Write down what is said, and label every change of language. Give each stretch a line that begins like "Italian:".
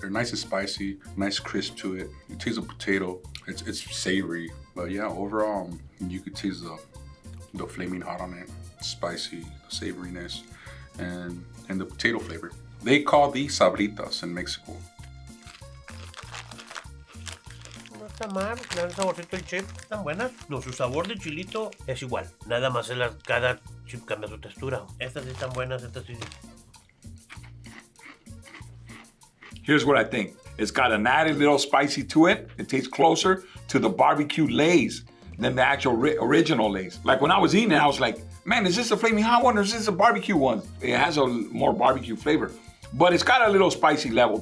English: They're nice and spicy, nice crisp to it. You taste the potato. It's savory, but yeah, overall, you could taste the Flaming Hot on it. Spicy, the savoriness, and the potato flavor. They call these sabritas in Mexico.
Spanish: No está mal, le dan saborcito el chip, están buenas. No, su sabor de chilito es igual. Nada más cada chip cambia su textura. Estas sí están buenas, estas sí.
English: Here's what I think. It's got an added little spicy to it. It tastes closer to the barbecue Lay's than the actual original Lay's. Like when I was eating it, I was like, man, is this a Flaming Hot one or is this a barbecue one? It has a more barbecue flavor, but it's got a little spicy level.